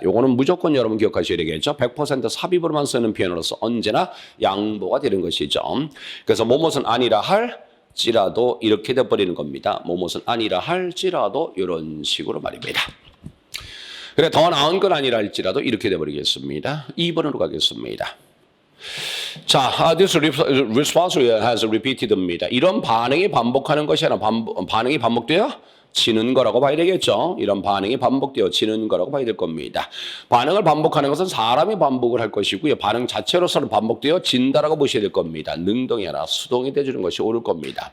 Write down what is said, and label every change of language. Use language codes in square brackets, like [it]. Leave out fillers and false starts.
[ko] 요거는 무조건 여러분 기억하셔야 되겠죠. 100% 삽입으로만 쓰는 표현으로서 언제나 양보가 되는 것이죠. 그래서 뭐뭇은 아니라 할지라도 이렇게 돼버리는 겁니다. 뭐뭇은 아니라 할지라도 이런 식으로 말입니다. 그래 더 나은 건 아니라 할지라도 이렇게 돼버리겠습니다. 2번으로 가겠습니다. 자, [en] this response has repeated입니다. [ko] 이런 반응이 반복하는 것이 아니라 반응이 반복되어 지는 거라고 봐야 되겠죠. 이런 반응이 반복되어 지는 거라고 봐야 될 겁니다. 반응을 반복하는 것은 사람이 반복을 할 것이고요. 반응 자체로서는 반복되어 진다라고 보셔야 될 겁니다. 능동이 아니라 수동이 돼주는 것이 옳을 겁니다.